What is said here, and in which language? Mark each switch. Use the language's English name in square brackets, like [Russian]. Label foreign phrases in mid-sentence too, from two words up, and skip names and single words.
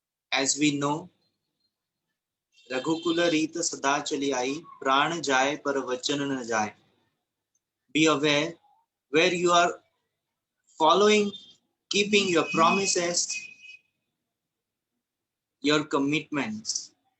[English] As we know, [Hindi] रघुकुल रीत सदा चली आई, प्राण जाए पर वचन न जाए. [English] Be aware where you are following, keeping your promises, your commitments.